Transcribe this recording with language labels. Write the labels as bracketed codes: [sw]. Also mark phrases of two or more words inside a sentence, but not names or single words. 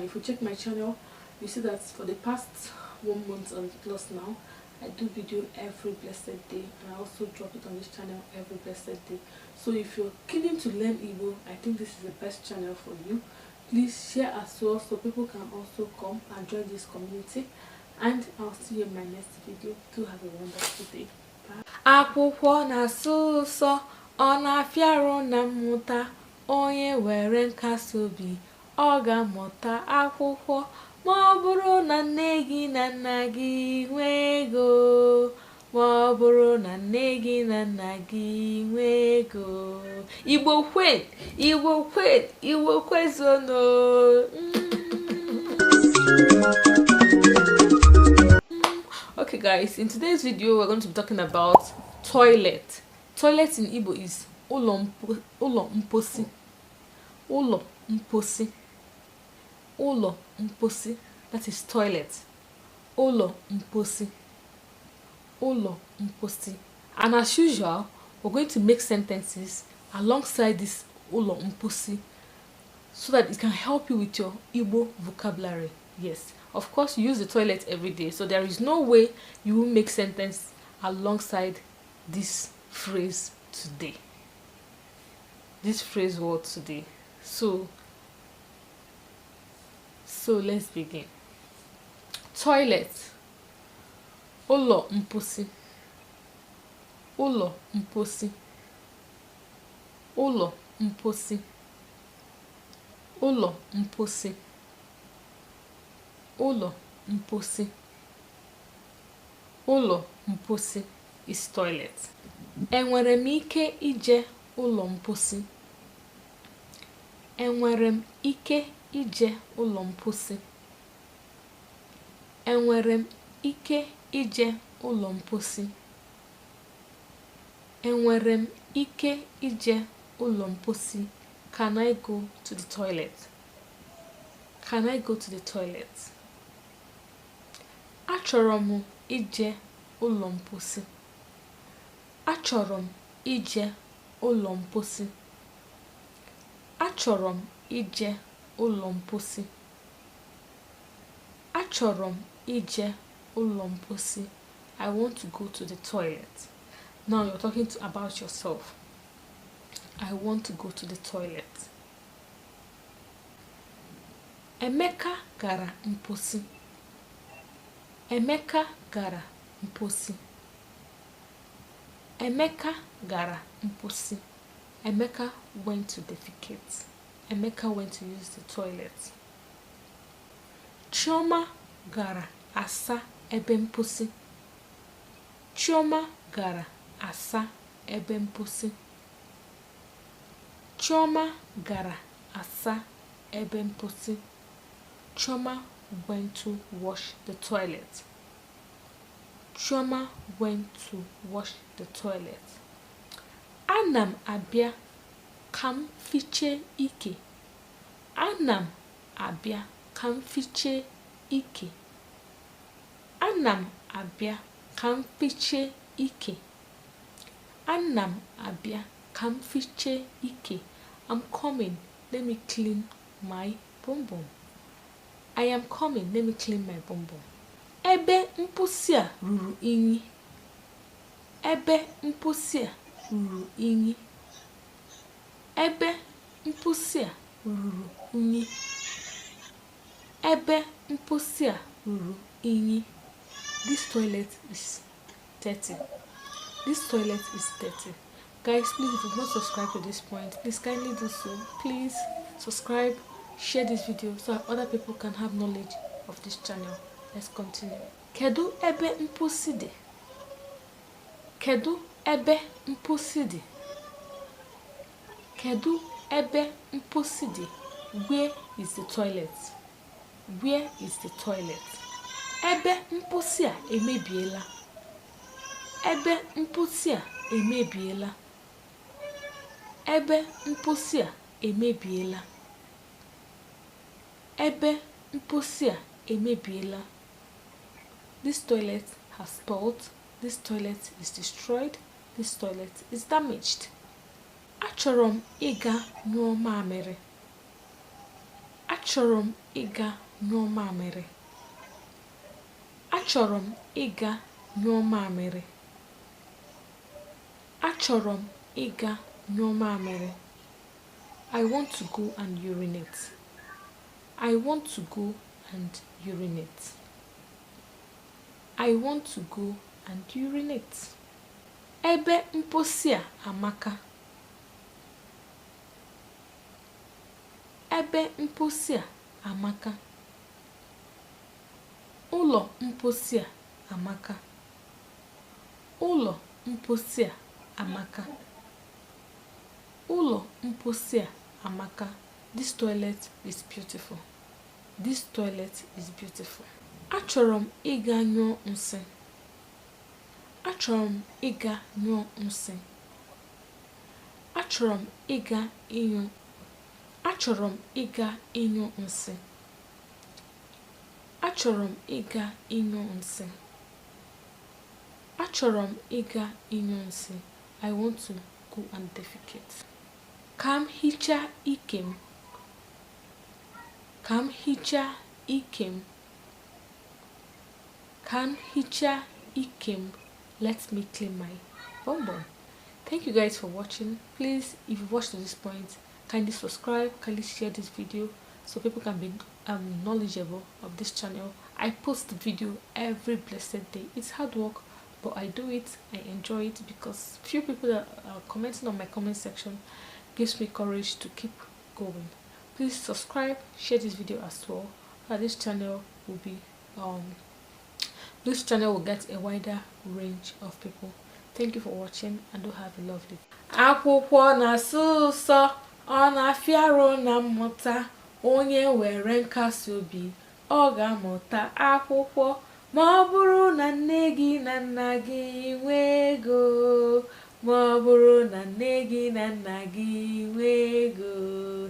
[en] If you check my channel, you see that for the past 1 month and plus now, I do video every blessed day, and I also drop it on this channel every blessed day. So if you're keen to learn Igbo, I think this is the best channel for you. Please share as well so people can also come and join this community. And I'll see you in my next video. Do have a wonderful day. Bye. [ig] Akwụkwọ na-asụ ụsọ, ọ na-afịarụ na mmụta. Onye were nkasi obi, ọ ga-amụta akwụkwọ. Ma ọ bụrụ na nne gị na nna gị nwee ego, ma ọ bụrụ na nne gị na nna gị nwee ego. Igbo kwezono. [en] Okay guys, in today's video we're going to be talking about toilet. Toilet in Igbo is [ig] ụlọ mposi. Ụlọ mposi. Ụlọ mposi. [en] That is toilet. [ig] Ụlọ mposi. Ụlọ mposi. And as usual, we're going to make sentences alongside this ụlọ mposi so that it can help you with your Igbo vocabulary. Yes, of course you use the toilet every day, so there is no way you will make sentence alongside this phrase today. This phrase word today. So let's begin. [en] Toilet. [ig] Ụlọ mposi. Ụlọ mposi. Ụlọ mposi. Ụlọ mposi. Ụlọ mposi. Ụlọ mposi [en] is toilet. [ig] Enwere m ike ije ụlọ mposi? Enwere m ike ije ụlọ mposi? Enwere m ike ije ụlọ mposi? Enwere m ike ije ụlọ mposi? [en] Can I go to the toilet? Can I go to the toilet? [ig] Achọrọ m ije ụlọ mposi. Achọrọ m ije ụlọ mposi. Achọrọ m ije ụlọ mposi. Achọrọ m ije ụlọ mposi. [en] I want to go to the toilet. Now you're talking about yourself. I want to go to the toilet. [ig] Emeka gara mposi. Emeka gara mposi. Emeka gara mposi. [en] Emeka went to defecate. Emeka went to use the toilet. [ig] Chioma gara asa ebe mposi. Chioma gara asa ebe mposi. Chioma gara asa ebe mposi. [en] Chioma went to wash the toilet. Chioma went to wash the toilet. [ig] Ana m abịa ka m fiche ike. Ana m abịa ka m fiche ike. Ana m abịa ka m fiche ike. Ana m abịa ka m fiche ike. [en] I'm coming. Let me clean my bum bum. I am coming. Let me clean my bum bum. [ig] Ebe mposi a ruru unyi. Ebe mposi a ruru unyi. Ebe mposi a ruru unyi. Ebe mposi a ruru unyi. [en] This toilet is dirty. This toilet is dirty. Guys, please, if you've not subscribed to this point, please kindly do so. Please subscribe, share this video so that other people can have knowledge of this channel. Let's continue. [ig] Kedu ebe mposi dị? Kedu ebe mposi dị? Kedu ebe mposi dị? [en] Where is the toilet? Where is the toilet? [ig] Ebe mposi a emebiela. Ebe mposi a emebiela. Ebe mposi a emebiela. Ebe mposi a emebiela. [en] This toilet has spoiled. This toilet is destroyed. This toilet is damaged. [ig] Achọrọ m ịga nyụọ mamịrị. Achọrọ m ịga nyụọ mamịrị. Achọrọ m ịga nyụọ mamịrị. Achọrọ m ịga nyụọ mamịrị. [en] I want to go and urinate. I want to go and urinate. I want to go and urinate. [ig] Ebe mposi a amaka. Ebe mposi a amaka. Ụlọ mposi a amaka. Ụlọ mposi a amaka. Ụlọ mposi a amaka. [en] This toilet is beautiful. This toilet is beautiful. [ig] Achọrọ m ịga nyụọ nsị. Achọrọ m ịga nyụọ nsị. Achọrọ m ịga ịnyụ. Achọrọ m ịga ịnyụ nsị. Achọrọ m ịga ịnyụ nsị. Achọrọ m ịga ịnyụ nsị. [en] I want to go and defecate. [ig] Ka m hichaa ike m. Ka m hichaa ike m. Ka m hichaa ike m. [en] Let me clean my bum. Thank you guys for watching. Please, if you've watched to this point, kindly subscribe, kindly share this video so people can be knowledgeable of this channel. I post the video every blessed day. It's hard work, but I do it. I enjoy it because few people that are commenting on my comment section gives me courage to keep going. Please subscribe, share this video as well. This channel will be this channel will get a wider range of people. Thank you for watching and do have a lovely day. [ig] Akwụkwọ na-asụ ụsọ, ọ na-afịa arụ na mmụta. Onye were nkasi obi, ọ ga-amụta akwụkwọ. Ma ọ bụrụ na nne gị na nna gị nwee ego. Ma ọ bụrụ na nne gị na nna gị nwee ego.